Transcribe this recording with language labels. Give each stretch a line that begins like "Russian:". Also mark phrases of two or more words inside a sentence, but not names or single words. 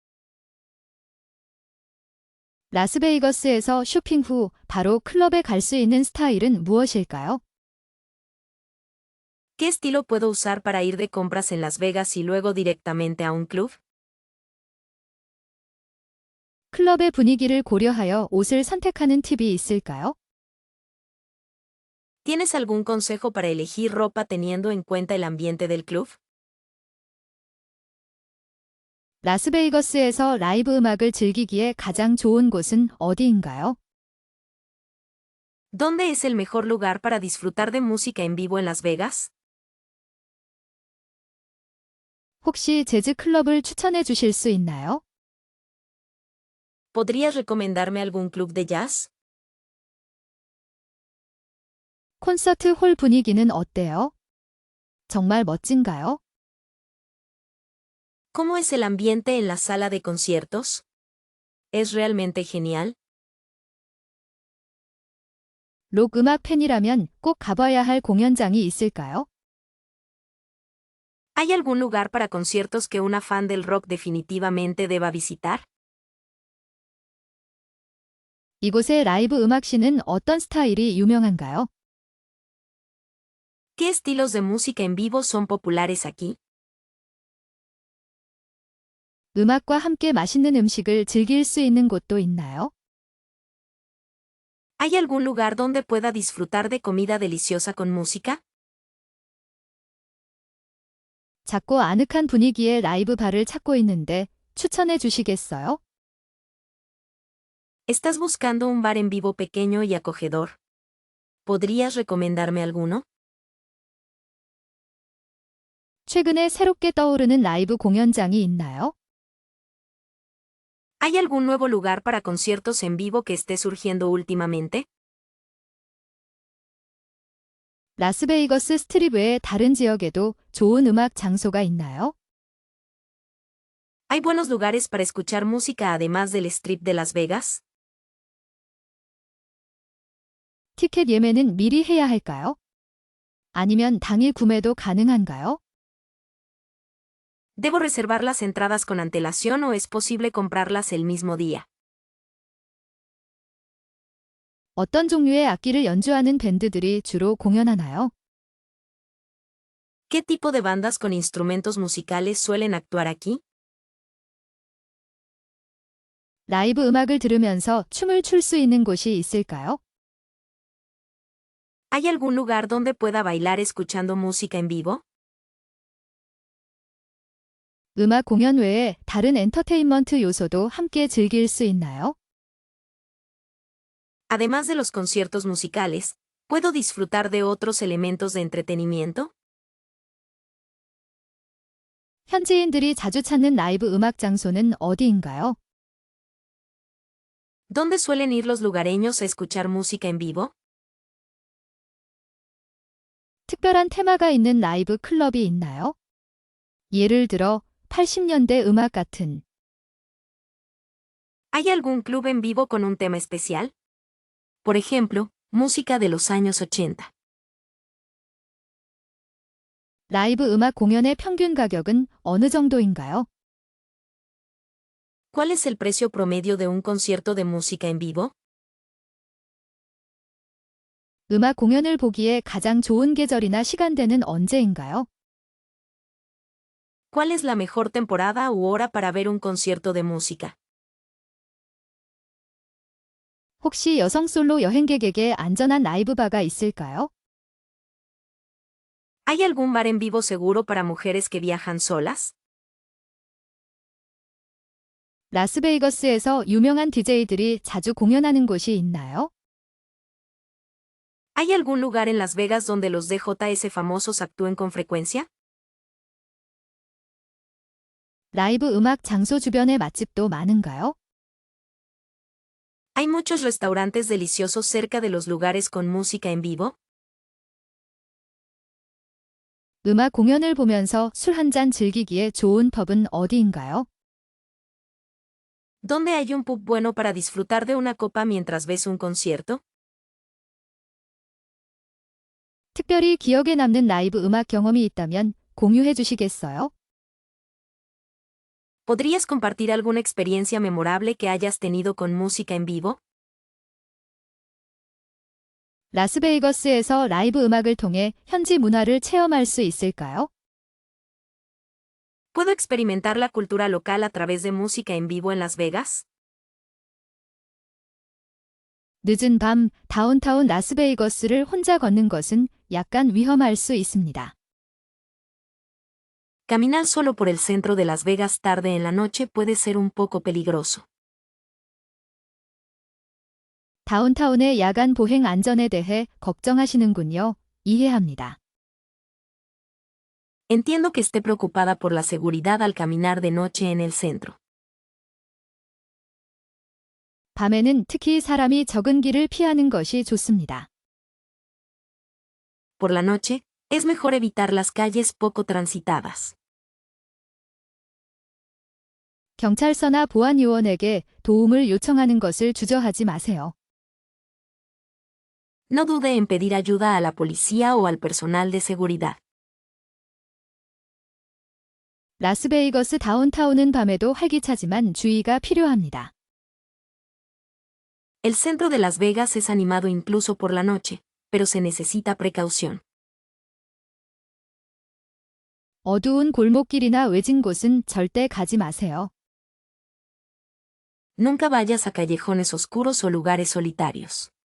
Korean: 라스베이거스에서 쇼핑 후 바로 클럽에 갈 수 있는 스타일은 무엇일까요?
Spanish: ¿Qué estilo puedo usar para ir de compras en Las Vegas y luego directamente a un club?
Korean: 클럽의 분위기를 고려하여 옷을 선택하는 팁이 있을까요?
Spanish: ¿Tienes algún consejo para elegir ropa teniendo en cuenta el ambiente del club?
Korean: 라스베이거스에서 라이브 음악을 즐기기에 가장 좋은 곳은 어디인가요?
Spanish: ¿Dónde es el mejor lugar para disfrutar de música en vivo en Las Vegas?
Korean: 혹시 재즈 클럽을 추천해 주실 수 있나요?
Spanish: ¿Podrías recomendarme algún club de jazz?
Korean: 콘서트 홀 분위기는 어때요? 정말 멋진가요?
Spanish: ¿Cómo es el ambiente en la sala de conciertos? ¿Es realmente genial?
Korean: 록 음악 팬이라면 꼭 가봐야 할 공연장이 있을까요?
Spanish: ¿Hay algún lugar para conciertos que una fan del rock definitivamente deba visitar?
Korean: 이곳의 라이브 음악씬은 어떤 스타일이 유명한가요?
Spanish: ¿Qué estilos de música en vivo son populares aquí?
Korean: 음악과 함께 맛있는 음식을 즐길 수 있는 곳도 있나요?
Spanish: ¿Hay algún lugar donde pueda disfrutar de comida deliciosa con música?
Korean: 작고 아늑한 분위기의 라이브 바를 찾고 있는데 추천해 주시겠어요?
Spanish: ¿Estás buscando un bar en vivo pequeño y acogedor? ¿Podrías recomendarme alguno?
Korean: 최근에 새롭게 떠오르는 라이브 공연장이 있나요?
Spanish: ¿Hay algún nuevo lugar para conciertos en vivo que esté surgiendo últimamente?
Korean: 라스베이거스 스트립 외에 다른 지역에도 좋은 음악 장소가 있나요?
Spanish: ¿Hay buenos lugares para escuchar música además del Strip de Las Vegas?
Korean: 티켓 예매는 미리 해야 할까요? 아니면 당일 구매도 가능한가요?
Spanish: ¿Debo reservar las entradas con antelación o es posible comprarlas el mismo día?
Korean: 어떤 종류의 악기를 연주하는 밴드들이 주로 공연하나요?
Spanish: ¿Qué tipo de bandas con instrumentos musicales suelen actuar aquí?
Korean: 라이브 음악을 들으면서 춤을 출 수 있는 곳이 있을까요?
Spanish: ¿Hay algún lugar donde pueda bailar escuchando música en vivo?
Korean: 음악 공연 외에 다른 엔터테인먼트 요소도 함께 즐길 수 있나요?
Spanish: Además de los conciertos musicales, ¿puedo disfrutar de otros elementos de entretenimiento?
Korean: 현지인들이 자주 찾는 라이브 음악 장소는 어디인가요?
Spanish: ¿Dónde suelen ir los lugareños a escuchar música en vivo?
Korean: 특별한 테마가 있는 라이브 클럽이 있나요? 예를 들어 80년대 음악 같은.
Spanish: ¿Hay algún club en vivo con un tema especial? Por ejemplo, música de los años 80.
Korean: 라이브 음악 공연의 평균 가격은 어느 정도인가요?
Spanish: ¿Cuál es el precio promedio de un concierto de música en vivo?
Korean: 음악 공연을 보기에 가장 좋은 계절이나 시간대는 언제인가요?
Spanish: ¿Cuál es la mejor temporada u hora para ver un concierto de música?
Korean: 혹시 여성 솔로 여행객에게 안전한 라이브 바가 있을까요?
Spanish: ¿Hay algún bar en vivo seguro para mujeres que viajan solas?
Korean: 라스베이거스에서 유명한 DJ들이 자주 공연하는 곳이 있나요?
Spanish: ¿Hay algún lugar en Las Vegas donde los DJS famosos actúen con frecuencia?
Korean: 라이브 음악 장소 주변의 맛집도 많은가요?
Spanish: ¿Hay muchos restaurantes deliciosos cerca de los lugares con música en vivo?
Korean: 음악 공연을 보면서 술 한 잔 즐기기에 좋은 펍은 어디인가요?
Spanish: ¿Dónde hay un pub bueno para disfrutar de una copa mientras ves un concierto?
Korean: 특별히 기억에 남는 라이브 음악 경험이 있다면 공유해 주시겠어요?
Spanish: ¿Podrías compartir alguna experiencia memorable que hayas tenido con música en vivo?
Korean: 라스베이거스에서 라이브 음악을 통해 현지 문화를 체험할 수 있을까요?
Spanish: ¿Puedo experimentar la cultura local a través de música en vivo en Las Vegas?
Korean: 늦은 밤 다운타운 라스베이거스를 혼자 걷는 것은 약간 위험할 수 있습니다.
Spanish: Caminar solo por el centro de Las Vegas tarde en la noche puede ser un poco peligroso.
Korean: 다운타운의 야간 보행 안전에 대해 걱정하시는군요. 이해합니다.
Spanish: Entiendo que esté preocupada por la seguridad al caminar de noche en el centro.
Korean: 밤에는 특히 사람이 적은 길을 피하는 것이 좋습니다.
Spanish: Por la noche, es mejor evitar las calles poco transitadas.
Korean: 경찰서나 보안요원에게 도움을 요청하는 것을 주저하지 마세요.
Spanish: No dude en pedir ayuda a la policía o al personal de seguridad.
Korean: 라스베이거스 다운타운은 밤에도 활기차지만 주의가 필요합니다.
Spanish: El centro de Las Vegas es animado incluso por la noche, pero se necesita precaución.
Korean: 어두운 골목길이나 외진 곳은 절대 가지 마세요.
Spanish: Nunca vayas a callejones oscuros o lugares solitarios.